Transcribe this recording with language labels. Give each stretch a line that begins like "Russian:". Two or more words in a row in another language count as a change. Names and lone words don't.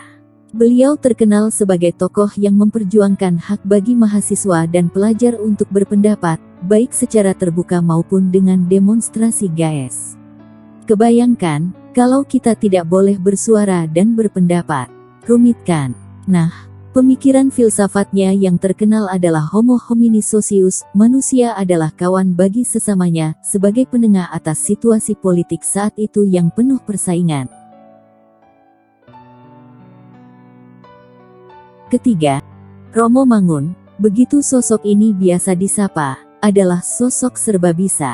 Indonesian: Beliau terkenal sebagai tokoh yang memperjuangkan hak bagi mahasiswa dan pelajar untuk berpendapat, baik secara terbuka maupun dengan demonstrasi GAES. Kebayangkan, kalau kita tidak boleh bersuara dan berpendapat. Rumit kan? Nah, pemikiran filsafatnya yang terkenal adalah
Latin: Homo homini socius,
Indonesian: manusia adalah kawan bagi sesamanya, sebagai penengah atas situasi politik saat itu yang penuh persaingan. Ketiga, Romo Mangun, begitu sosok ini biasa disapa, adalah sosok serba bisa.